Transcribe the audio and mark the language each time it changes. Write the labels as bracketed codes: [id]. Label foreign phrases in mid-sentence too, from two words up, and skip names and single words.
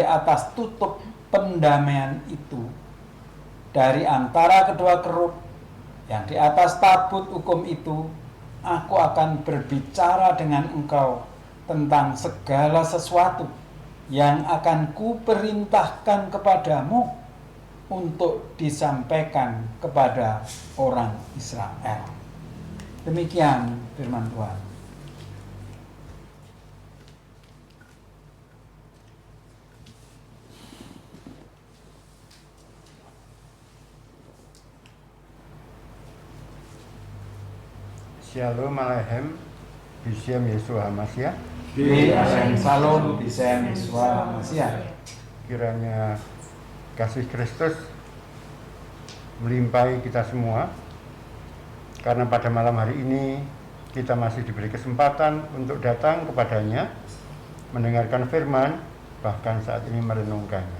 [id] atas tutup pendamaian itu, dari antara kedua kerub yang di atas tabut hukum itu, aku akan berbicara dengan engkau tentang segala sesuatu yang akan kuperintahkan kepadamu untuk disampaikan kepada orang Israel. Demikian firman Tuhan. [he] שלום עליכם, בשם ישוע המשיח. Salam בשם ישוע המשיח. [id] Kiranya kasih Kristus melimpahi kita semua, karena pada malam hari ini kita masih diberi kesempatan untuk datang kepadanya, mendengarkan firman, bahkan saat ini merenungkannya.